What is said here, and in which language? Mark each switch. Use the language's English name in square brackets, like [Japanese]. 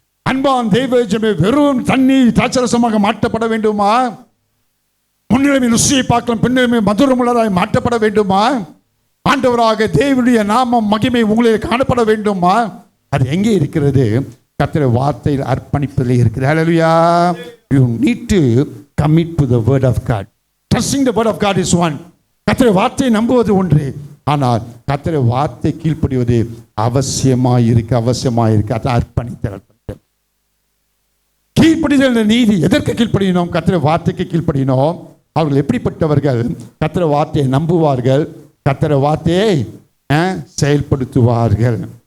[Tamil] அன்பான் தெய்வஜனமே, வெறும் தண்ணி திராட்சரசமாக மாற்றப்பட வேண்டுமா? முன்னிலைமை ருசியை பார்க்கலாம், பின்னிலைமை மதுரமுள்ளதாய் மாற்றப்பட வேண்டுமா? ஆண்டவராக தேவனுடைய நாமம் மகிமை உங்களில் காணப்பட வேண்டுமா? அது எங்கே இருக்கிறது? கர்த்தருடைய வார்த்தையில் அர்ப்பணிப்பதிலே இருக்கிறது. ஹல்லேலூயா. [English] You need to commit to the word of God. Trusting the word of God is one. [Tamil] கர்த்தருடைய வார்த்தையை நம்புவது ஒன்று, ஆனால் கர்த்தருடைய வார்த்தை கீழ்ப்படிவது அவசியமாய் இருக்கு. அதை அர்ப்பணித்தல். கீழ்ப்படிதல் நீதி. எதற்கு கீழ்ப்படியணும்? கர்த்தருடைய வார்த்தைக்கு கீழ்ப்படியணும். அவர்கள் எப்படிப்பட்டவர்கள்? கர்த்தருடைய வார்த்தையை நம்புவார்கள், கர்த்தருடைய வார்த்தையை செயல்படுத்துவார்கள்.